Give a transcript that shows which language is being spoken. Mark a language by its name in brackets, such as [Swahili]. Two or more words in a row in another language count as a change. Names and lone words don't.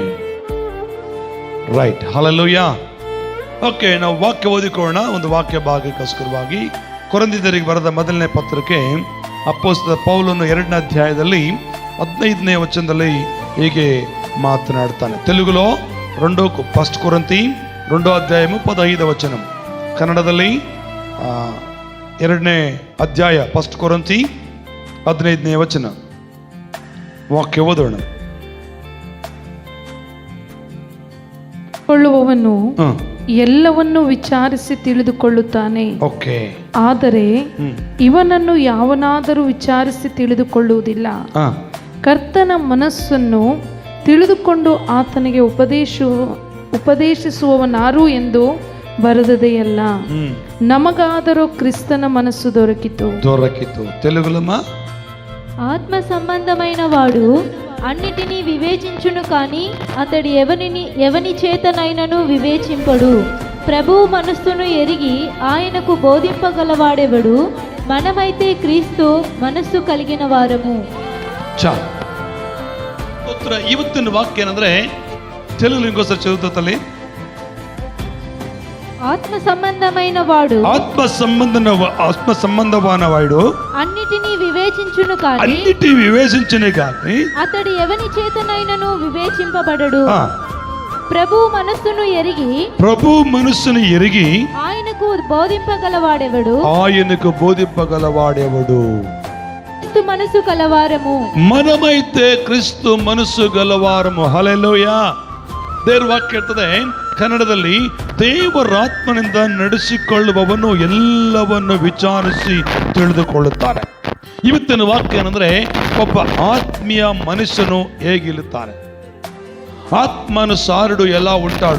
[Kannada] ರೈಟ್. ಹಲ್ಲೆಲೂಯಾ. ಓಕೆ, ನಾವು ವಾಕ್ಯ ಓದಿಕೊಳ್ಳೋಣ. ಒಂದು ವಾಕ್ಯ ಭಾಗಕ್ಕೋಸ್ಕರವಾಗಿ ಕೊರಿಂಥೀಯರಿಗೆ ಬರೆದ ಮೊದಲನೇ ಪತ್ರಕ್ಕೆ ಅಪೊಸ್ತಲ ಪೌಲನು 2ನೇ ಅಧ್ಯಾಯದಲ್ಲಿ 15ನೇ ವಚನದಲ್ಲಿ ಹೀಗೆ ಮಾತನಾಡ್ತಾನೆ. [Telugu] తెలుగులో ఫస్ట్ కొరింథీ 2వ అధ్యాయము 15వ వచనం, [Kannada] కన్నడದಲ್ಲಿ 2ನೇ ಅಧ್ಯಾಯ ಫಸ್ಟ್ ಕೊರಿಂಥీ 15ನೇ ವಚನ ವಾಕ್ಯ ಓದೋಣ. ಕೊಳ್ಳುವವನು ಎಲ್ಲವನ್ನು ವಿಚಾರಿಸಿ ತಿಳಿದುಕೊಳ್ಳುತ್ತಾನೆ, ಆದರೆ ಇವನನ್ನು ಯಾವನಾದರೂ ವಿಚಾರಿಸಿ ತಿಳಿದುಕೊಳ್ಳುವುದಿಲ್ಲ. ಕರ್ತನ ಮನಸ್ಸನ್ನು ತಿಳಿದುಕೊಂಡು ಆತನಿಗೆ ಉಪದೇಶಿಸುವವನಾರು ಎಂದು ಬರೆದದೆಯಲ್ಲ. ನಮಗಾದರೂ ಕ್ರಿಸ್ತನ [Telugu] మనస్సు దొరికితు. తెలుగులమా? ఆత్మ సంబంధమైన వాడు అన్నిటినీ వివేచించును కానీ అతడు ఎవని చేతనైనను వివేచింపడు. ప్రభువు మనస్సును ఎరిగి ఆయనకు బోధింపగలవాడెవడు? మనమైతే క్రీస్తు మనస్సు కలిగిన వారము. [Kannada] ಇವತ್ತಿನ ವಾಕ್ಯ ಏನಂದ್ರೆ [Telugu] తెలుగులో ఇంకోసారి చదువుతా తల్లి. ఆత్మ సంబంధమైన వాడు అన్నిటినీ వివేచించును కానీ అతడు ఎవని చేతనైనను వివేచింపబడడు. ప్రభు మనస్సును ఎరిగి ఆయనకు బోధింపగలవాడెవడు? క్రీస్తు మనస్సు కలవారము. మనమైతే క్రీస్తు మనస్సు గలవారము. [Kannada] ಹಲ್ಲೆಲೂಯಾ. ದೇವರ ವಾಕ್ಯ ಇರ್ತದೆ ಕನ್ನಡದಲ್ಲಿ, ದೇವರಾತ್ಮನಿಂದ ನಡೆಸಿಕೊಳ್ಳುವವನು ಎಲ್ಲವನ್ನು ವಿಚಾರಿಸಿ ತಿಳಿದುಕೊಳ್ಳುತ್ತಾನೆ. ಇವತ್ತಿನ ವಾಕ್ಯ ಏನಂದ್ರೆ, ಒಬ್ಬ ಆತ್ಮೀಯ ಮನುಷ್ಯನು ಹೇಗಿರುತ್ತಾನೆ, ಆತ್ಮಾನುಸಾರಡು ಎಲ್ಲ ಉಂಟಾಡು.